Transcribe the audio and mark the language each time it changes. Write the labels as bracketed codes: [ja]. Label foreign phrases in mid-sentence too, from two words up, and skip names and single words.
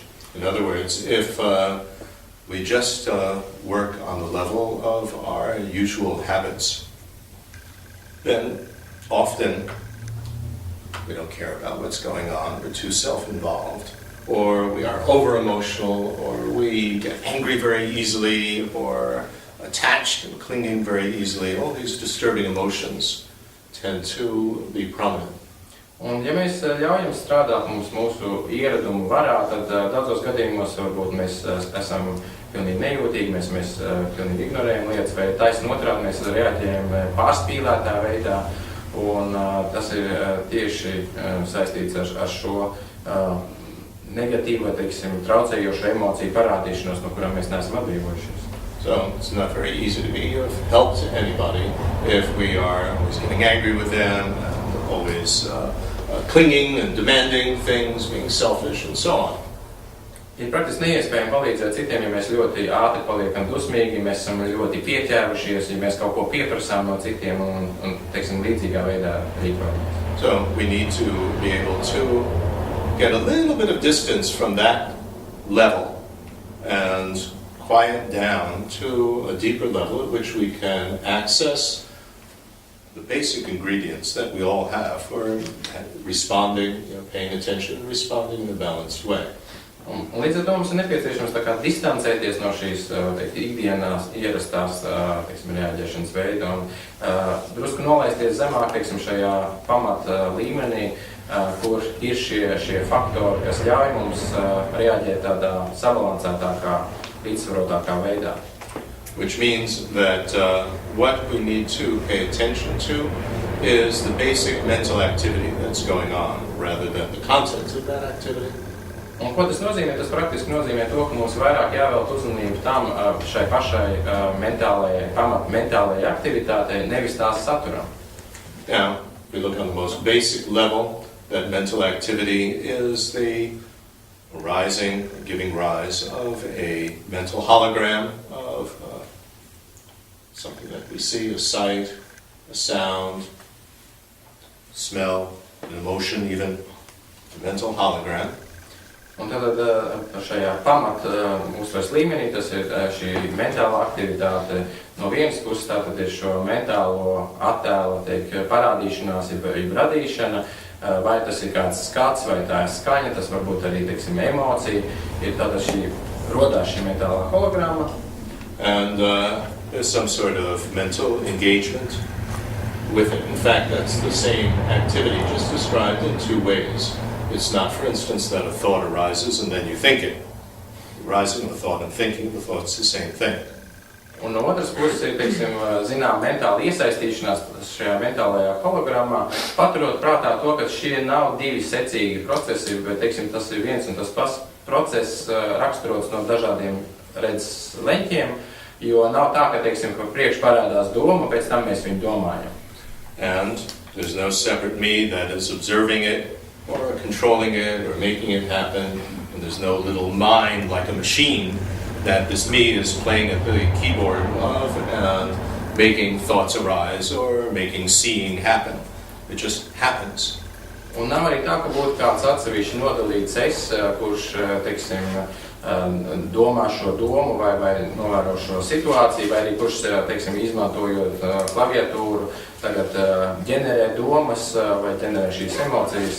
[en] In other words, if we just work on the level of our usual habits, then often we don't care about what's going on, we're too self-involved, or we are over-emotional, or we get angry very easily, or attached and clinging very easily. All these disturbing emotions tend to be prominent. [lv] Un ja mēs ļaujam strādāt mūsu ieradumu varā, tad daudzos gadījumos varbūt mēs esam pilnīgi nejūtīgi, mēs pilnīgi ignorējam lietas, vai taisni otrādi mēs reaģējam pārspīlētā veidā. Un tas ir tieši saistīts ar šo negatīvo, teiksim, traucējošo emociju parādīšanos, no kurām mēs neesam atbrīvojušies. [en] So it's not very easy to be of help to anybody if we are always getting angry with them, and always clinging and demanding things, being selfish and so on. [lv] Ir praktiski neiespējami palīdzēt citiem, ja mēs ļoti ātri paliekam dusmīgi, mēs esam ļoti pieķērušies, ja mēs kaut ko pieprasām no citiem un teiksim, līdzīgā veidā rīkojamies. [en] So we need to be able to get a little bit of distance from that level and quiet down to a deeper level at which we can access the basic ingredients that we all have for responding, paying attention and responding in a balanced way. [lv] Un līdz ar to mums ir nepieciešams tā kā distancēties no šīs ikdienās ierastās reaģēšanas veida un drusku nolaisties zemāk šajā pamata līmenī, kur ir šie faktori, kas ļauj mums reaģēt tādā sabalansētākā, līdzsvarotākā veidā. [en] Which means that what we need to pay attention to is the basic mental activity that's going on rather than the content of that activity. [lv] Un ko tas nozīmē? Tas praktiski nozīmē to, ka mums vairāk jāvēlt uzmanību tam šai pašai mentālajai aktivitātei, nevis tās saturam. [en] Now, if we look on the most basic level, that mental activity is the arising, giving rise of a mental hologram of something that we see, a sight, a sound, smell, an emotion even, a mental hologram. [lv] Un tātad šajā pamata uztveres līmenī tas ir šī mentālā aktivitāte. No vienas puses tātad ir šo mentālo attēlu parādīšanās, jeb radīšana, vai tas ir kāds skats, vai tā ir skaņa, tas varbūt arī, teiksim, emocija. Ir tātad rodās šī mentālā holograma. [en] And there's some sort of mental engagement with it. In fact, that's the same activity just described in two ways. It's not, for instance, that a thought arises and then you think it. Arising a thought and thinking the thought's the same thing. [lv] Un no otras puses ir, teiksim, zinām, mentāla iesaistīšanās šajā mentālajā hologrammā, paturot prātā to, ka šie nav divi secīgi procesi, bet, teiksim, tas ir viens un tas pats process raksturots no dažādiem redzes leņķiem, jo nav tā, ka, teiksim, ka priekš parādās doma, pēc tam mēs viņu domājam. [en] And there's no separate me that is observing it, or controlling it, or making it happen, and there's no little mind like a machine that this me is playing at the keyboard of and making thoughts arise or making seeing happen. It just happens. [lv] Un nav arī tā, ka būtu kāds atsevišķi nodalīts es, kurš, teiksim, domā šo domu vai novēro šo situāciju, vai arī kurš, teiksim, izmantojot klaviatūru, tagad ģenerē domas vai ģenerē šīs emocijas.